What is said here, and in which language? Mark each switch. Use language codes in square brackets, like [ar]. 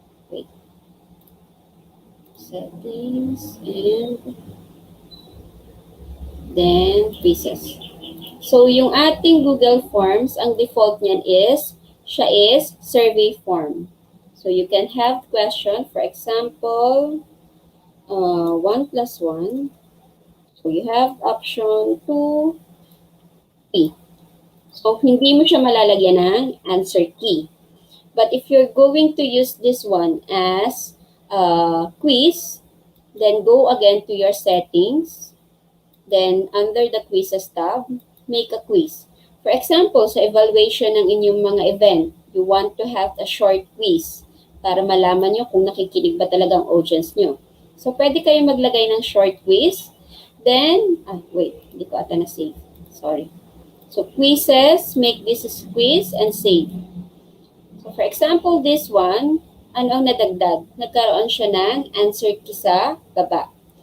[en] Wait. Settings and then quizzes. [tl] So yung ating Google Forms, ang default niyan is survey form. [en] So you can have question, for example, 1 plus 1. So you have option 2, 3. [tl] So hindi mo siya malalagyan ng answer key. [en] But if you're going to use this one as quiz, then go again to your settings. Then under the quizzes tab, make a quiz. [tl] For example, sa evaluation ng inyong mga event, [en] you want to have a short quiz [tl] para malaman nyo kung nakikinig ba talagang audience nyo. So, pwede kayo maglagay ng short quiz. Then, hindi ko ata na-save. Sorry. [en] So, quizzes, make this a quiz and save. So, for example, this one, [tl] ano ang nadagdag? Nagkaroon siya ng answer key sa baba.